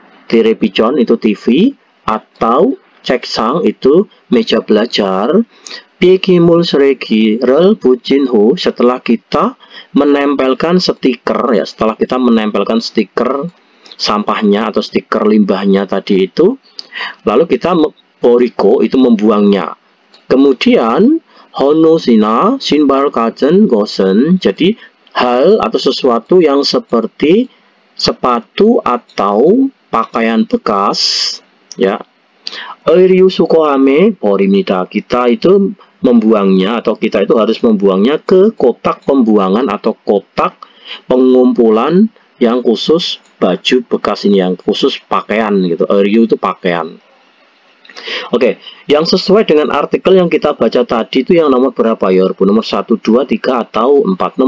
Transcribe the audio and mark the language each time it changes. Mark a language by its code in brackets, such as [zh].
[id] television itu TV, atau 책상 itu meja belajar, [ko] 폐기물 쓰레기를 붙인 후, [id] setelah kita menempelkan stiker ya, setelah kita menempelkan stiker sampahnya atau stiker limbahnya tadi itu, lalu kita 버리고 itu membuangnya. Kemudian [ko] 헌옷이나 신발 같은 것은, [id] jadi hal atau sesuatu yang seperti sepatu atau pakaian bekas ya. [ko] 의류수거함에 버립니다. [id] Kita itu membuangnya, atau kita itu harus membuangnya ke kotak pembuangan atau kotak pengumpulan yang khusus baju bekas ini, yang khusus pakaian gitu. 의류 itu pakaian. Oke, yang sesuai dengan artikel yang kita baca tadi itu yang nomor berapa ya, nomor 1, 2, 3, atau 4.